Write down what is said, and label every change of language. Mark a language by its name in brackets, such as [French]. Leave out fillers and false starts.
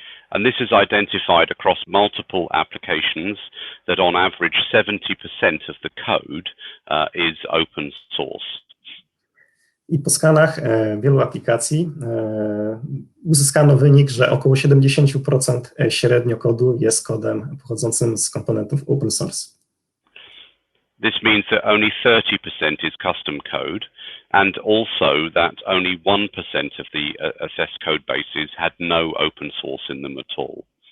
[English] And this is identified across multiple applications that on average 70% of the code is open source. [Polish] I po skanach wielu aplikacji uzyskano wynik, że około 70% średnio kodu jest kodem pochodzącym z komponentów open source. [English] This means that only 30% is custom code, and also that only 1% of the assessed code bases had no open source in them at all.